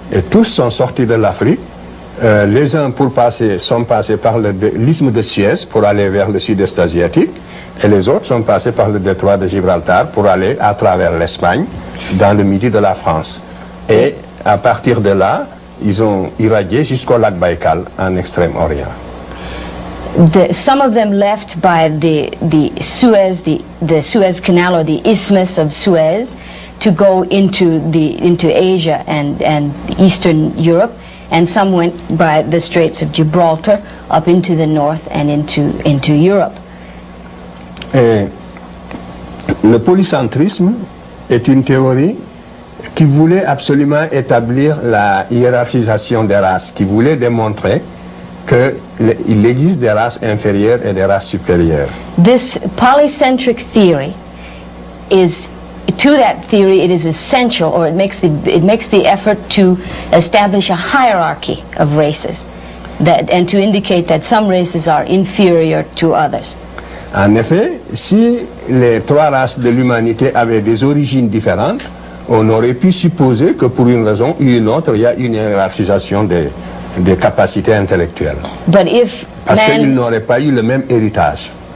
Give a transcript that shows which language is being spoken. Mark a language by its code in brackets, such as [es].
[fr] Et tous sont sortis de l'Afrique. Les uns sont passés par l'isthme de Suez pour aller vers le sud-est asiatique, et les autres sont passés par le détroit de Gibraltar pour aller à travers l'Espagne, dans le midi de la France. Et à partir de là, ils ont irradié jusqu'au lac Baïkal, en Extrême-Orient. [en] Some of them left by the Suez Canal or the Isthmus of Suez to go into Asia and Eastern Europe, and some went by the Straits of Gibraltar up into the north and into Europe. [fr] Et le polycentrisme est une théorie qui voulait absolument établir la hiérarchisation des races, qui voulait démontrer qu'il existe des races inférieures et des races supérieures. [en] This polycentric theory to that theory it is essential, or it makes the effort to establish a hierarchy of races, and to indicate that some races are inferior to others. [fr] En effet, si les 3 races de l'humanité avaient des origines différentes, on aurait pu supposer que pour une raison ou une autre, il y a une hiérarchisation des capacités intellectuelles. Parce qu'ils n'auraient pas eu le même héritage.